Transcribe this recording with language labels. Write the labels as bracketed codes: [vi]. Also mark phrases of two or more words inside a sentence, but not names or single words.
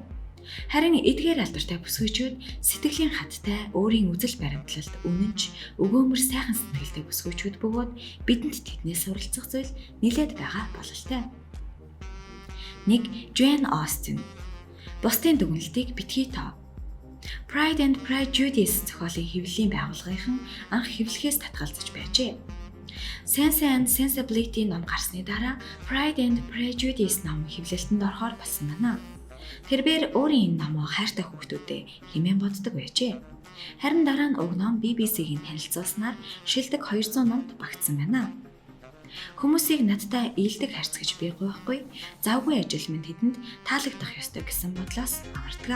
[mn] Харин эдгээр алдартай бүсгүйчүүд сэтгэлийн хаттай өөрийн үзэл баримтлалд үнэнч өгөөмөр сайхан сэтгэлтэй бүсгүйчүүд бөгөөд бидэнд тэднээс суралцах зүйл нэлээд байгаа бололтой. 1. Jane Austen. Бусдын дүгнэлтийг битгий тоо. Pride and Prejudice зохиолын хэвлэлийн байгууллагын анх хэвлэхээс татгалзаж байжээ. Sense and Sensibility ном гарсны дараа Pride and Prejudice ном хэвлэлтэнд орохоор болсон байна. Тэрээр өөрийн энэ номоо хайртай хүүхдүүдэд хэмээн боддог байжээ. Харин дараа нь уг ном BBC-гийн танилцуулснаар шилдэг 200 номд багтсан байна. Хүмүүсийг надтай ийдэг харьц гэж би гуйхгүй, завгүй ажил минь тэдэнд таалагдах ёстой гэсэн бодлоос авардаг.